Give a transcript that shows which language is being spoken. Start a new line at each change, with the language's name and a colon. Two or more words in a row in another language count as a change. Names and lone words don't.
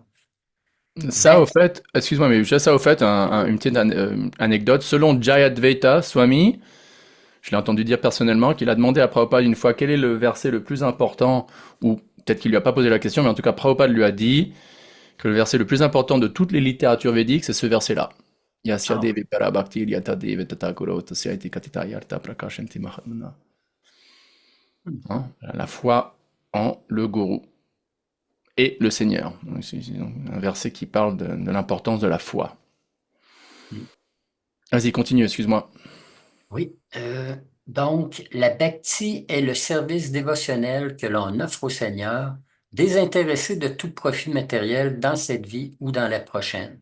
French: Ça, au fait, excuse-moi, mais juste ça, au fait, une petite anecdote. Selon Jayadvaita Swami, je l'ai entendu dire personnellement, qu'il a demandé à Prabhupada une fois quel est le verset le plus important, ou peut-être qu'il lui a pas posé la question, mais en tout cas, Prabhupada lui a dit que le verset le plus important de toutes les littératures védiques, c'est ce verset-là.
Sanskrit: यस्य देवि परभक्ति यत देवि तथागुरु तस्य इति कतित यर्त प्रकाशन्ति महात्मन.
French: La foi en le gourou et le Seigneur. C'est un verset qui parle de l'importance de la foi. Vas-y, continue, excuse-moi. Oui, donc la bhakti est le service dévotionnel que l'on offre au Seigneur, désintéressé de tout profit matériel dans cette vie ou dans la prochaine.